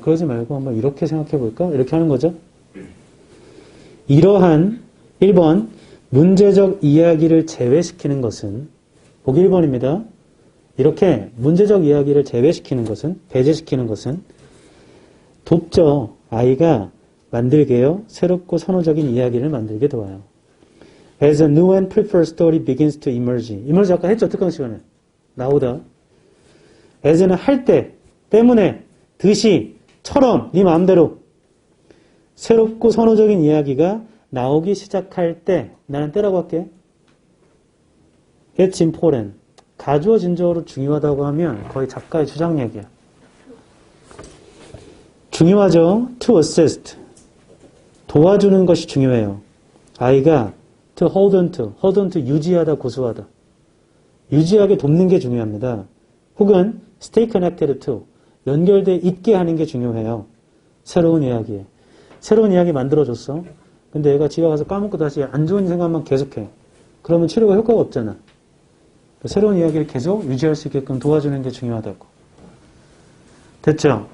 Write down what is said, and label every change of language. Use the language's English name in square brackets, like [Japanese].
[Korean] 그러지 말고 한번 이렇게 생각해 볼까? 이렇게 하는 거죠. 이러한 1번 문제적 이야기를 제외시키는 것은 보기 1번입니다. 이렇게 문제적 이야기를 제외시키는 것은, 배제시키는 것은 돕죠. 아이가 만들게요. 새롭고 선호적인 이야기를 만들게 도와요. [English] As a new and preferred story begins to emerge. [Korean] emerge 아까 했죠? 특강 시간에. 나오다. as는 할 때, 때문에, 듯이, 처럼, 네 마음대로 새롭고 선호적인 이야기가 나오기 시작할 때, 나는 때라고 할게. [English] It's important. [Korean] 가주어 진저어로 중요하다고 하면 거의 작가의 주장 얘기야. 중요하죠? [English] To assist. [Korean] 도와주는 것이 중요해요. 아이가 [English] to hold on to [Korean] 유지하다, 고수하다. 유지하게 돕는 게 중요합니다. 혹은 [English] stay connected to, [Korean] 연결돼 있게 하는 게 중요해요. 새로운 이야기에. 새로운 이야기 만들어줬어. 근데 얘가 집에 가서 까먹고 다시 안 좋은 생각만 계속해. 그러면 치료가 효과가 없잖아. 새로운 이야기를 계속 유지할 수 있게끔 도와주는 게 중요하다고. 됐죠?